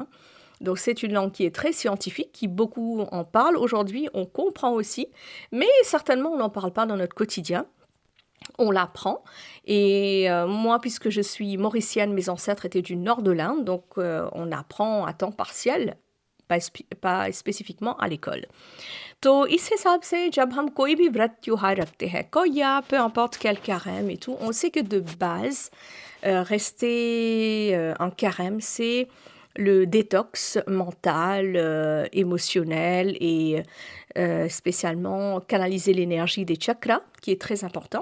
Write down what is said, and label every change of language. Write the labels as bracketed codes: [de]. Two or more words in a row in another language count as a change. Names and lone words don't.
[fr] Donc c'est une langue qui est très scientifique, qui beaucoup en parlent. Aujourd'hui, on comprend aussi, mais certainement on n'en parle pas dans notre quotidien. On l'apprend. Et moi, puisque je suis mauricienne, mes ancêtres étaient du nord de l'Inde, donc on apprend à temps partiel, pas spécifiquement à l'école. [hi] तो इस हिसाब से जब हम कोई भी व्रत त्योहार रखते हैं कोई या [fr] peu importe quel carême et tout, on sait que de base, rester en carême, c'est le détox mental, émotionnel et spécialement canaliser l'énergie des chakras, qui est très important.